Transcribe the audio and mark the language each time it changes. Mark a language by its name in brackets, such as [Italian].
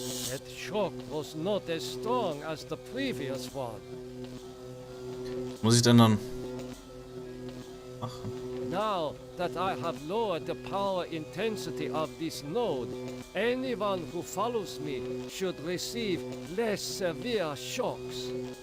[English] That shock was not as strong as the previous one. [German] Muss ich denn dann machen? [English] Now that I have lowered the power intensity of this node, anyone who follows me should receive less severe shocks.